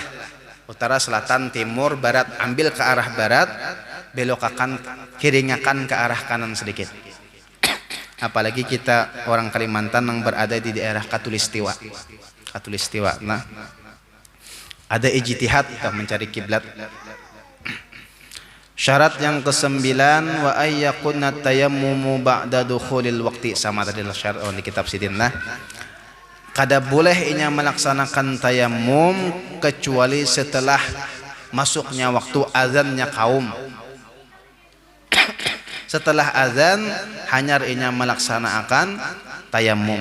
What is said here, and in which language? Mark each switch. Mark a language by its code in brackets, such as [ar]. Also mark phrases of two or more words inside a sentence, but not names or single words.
[id] Utara, selatan, timur, barat, ambil ke arah barat, belokkan, kiringakan ke arah kanan sedikit. Apalagi kita orang Kalimantan yang berada di daerah Katulistiwa. Katulistiwa. Nah, ada ijtihad kita mencari kiblat. Syarat yang ke-9, [ar] وأن يكون التيمم بعد دخول الوقت, [bjn] sama tadi syarat di kitab Sidin lah. Kada boleh inya melaksanakan tayamum kecuali setelah masuknya waktu azannya kaum. Setelah azan hanya inya melaksanakan tayamum.